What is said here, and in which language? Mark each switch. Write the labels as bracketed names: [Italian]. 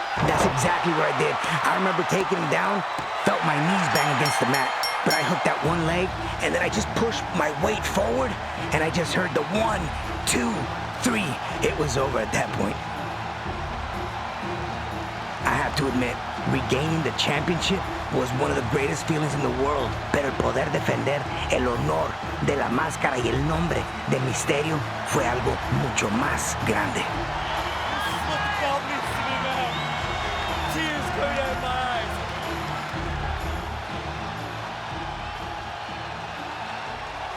[English] That's exactly what I did. I remember taking him down, felt my knees bang against the mat, but I hooked that one leg, and then I just pushed my weight forward, and I just heard the 1, 2, 3. It was over at that point. I have to admit, regaining the championship was one of the greatest feelings in the world. [Spanish] Pero el poder defender el honor de la máscara y el nombre de Misterio fue algo mucho más grande. [English] Tears coming out of my eyes.